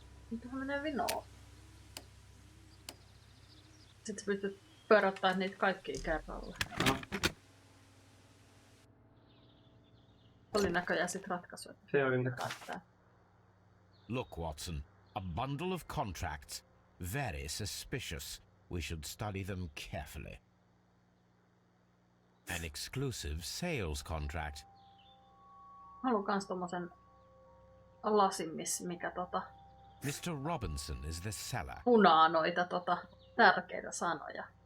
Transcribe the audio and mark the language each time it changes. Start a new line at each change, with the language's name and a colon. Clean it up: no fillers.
Finnish: Mitähän menee vinoon? Sitten pystyt pöröttämään niitä kaikkia kerralla. Oli näköjään sit ratkaisu, että se oli näköjään.
English: Look, Watson, a bundle of contracts. Very suspicious. We should study them carefully. An exclusive sales contract.
Finnish: Haluan kans tommosen lasin, mikä
English: Mr. Robinson is the seller.
Finnish: punaa noita tärkeitä sanoja.